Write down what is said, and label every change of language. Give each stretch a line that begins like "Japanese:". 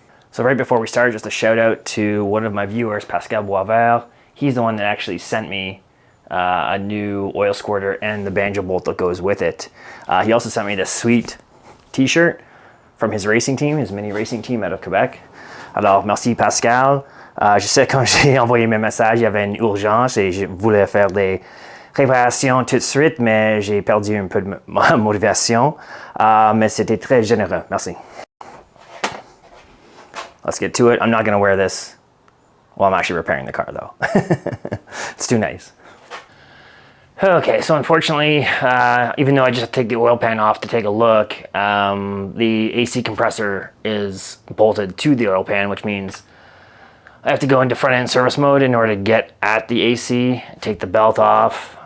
English: So right before we start, just a shout out to one of my viewers, Pascal Boisvert. He's the one that actually sent me a new oil squirter and the banjo bolt that goes with it. He also sent me this sweet t-shirt from his racing team, his mini racing team out of Quebec.
French: Alors, merci Pascal. Je sais quand j'ai envoyé mes messages, il y avait une urgence et je voulais faire des réparations tout de suite, mais j'ai perdu un peu de motivation. Mais c'était très généreux. Merci.
English: Let's get to it. I'm not going to wear this while I'm actually repairing the car, though. It's too nice. Okay, so unfortunately, even though I just take the oil pan off to take a look, the AC compressor is bolted to the oil pan, which means I have to go into front end service mode in order to get at the AC, take the belt off.